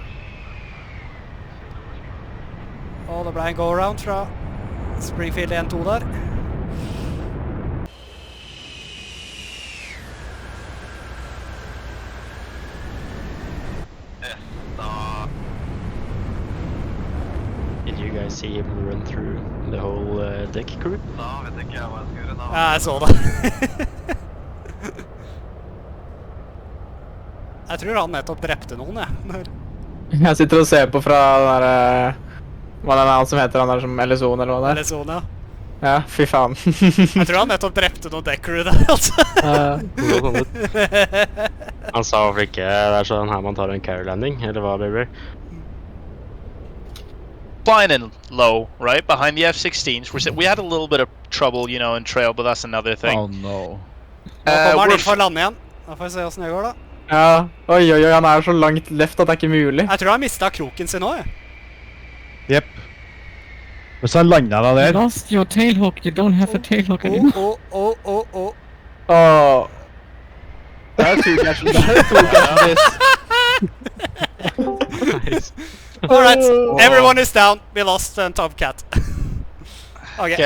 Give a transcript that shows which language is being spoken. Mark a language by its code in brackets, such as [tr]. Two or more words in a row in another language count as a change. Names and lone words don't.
[no] Og det ble en go-around fra Springfield 1-2 der. [en] Did you guys see him run through the whole deck crew? [no] Da vet ikke jeg hva jeg skal gjøre da. Ja, jeg så det. Jeg tror han nettopp drepte noen, jeg. Jeg sitter og ser på fra den der... Hva er det han som heter, han der som LSO-en eller hva det er? LSO-en, ja. Ja, fy faen. Jeg tror han nettopp drepte noen [en] deck crew [no] der, altså. Han sa hvorfor ikke det er sånn her man tar en [en] carry landing, [no] eller hva, baby? [en] Fine and low, right? Behind the F-16s. We had a little bit of trouble, you know, in trail, but that's another thing. Oh no. [no] Nå kommer han inn for å lande igjen. Da får vi se hvordan det går, da. Ja, oi, han er så langt left at det er ikke mulig. Jeg tror han mistet kroken sin nå, jeg. Jepp. Hvis han lander da der... [en] Lost your tailhook, you don't have a tailhook anymore. [no] Åh. Det er to-catchen [en] Alright, everyone is down. We lost Tomcat. Okay.